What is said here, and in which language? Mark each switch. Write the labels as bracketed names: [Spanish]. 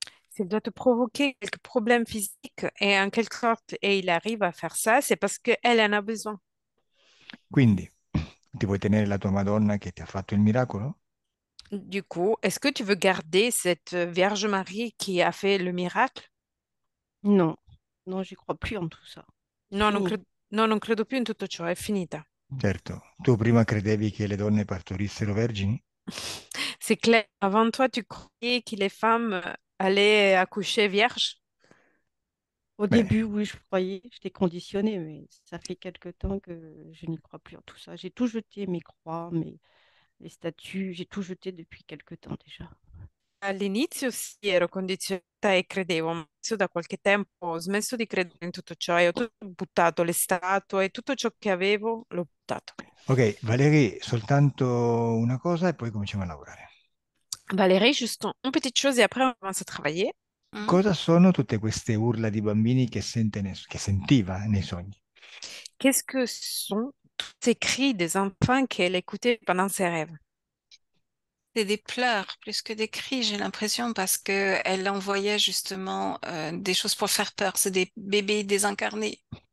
[French] S'il doit te provoquer quelques problèmes physiques et en quelque sorte, et il arrive à faire ça, c'est parce qu'elle en a besoin. [Italian] Quindi, ti vuoi tenere la tua Madonna che ti ha fatto il miracolo? [French] Du coup, est-ce que tu veux garder cette Vierge Marie qui a fait le miracle? Non. Non, j'y crois plus en tout ça. [Italian] No, non, [French] Fini. [Italian] no, non credo più in tutto ciò, è finita. Certo, tu prima credevi che le donne partorissero vergini? [French] C'est clair. Avant toi, tu croyais que les femmes allaient accoucher vierges? Au [Italian] Bene, [French] début, oui, je croyais, j'étais conditionnée, mais ça fait quelque temps que je n'y crois plus en tout ça. J'ai tout jeté, mes croix, les statues, j'ai tout jeté depuis quelque temps déjà. [Italian] All'inizio sì, ero condizionata e credevo, ma adesso da qualche tempo ho smesso di credere in tutto ciò e ho tutto buttato, le statue, tutto ciò che avevo, l'ho buttato. ok, Valerie, soltanto una cosa e poi cominciamo a lavorare. [French] Valérie, juste une petite chose et après on commence à travailler. Mm. [Italian] Cosa sono tutte queste urla di bambini che sentiva nei sogni? [French] Qu'est-ce que sont tous ces cris des enfants qu'elle écoutait pendant ses rêves? C'est des pleurs plus que des cris, j'ai l'impression, parce que elle envoyait justement des choses pour faire peur. C'est des bébés désincarnés.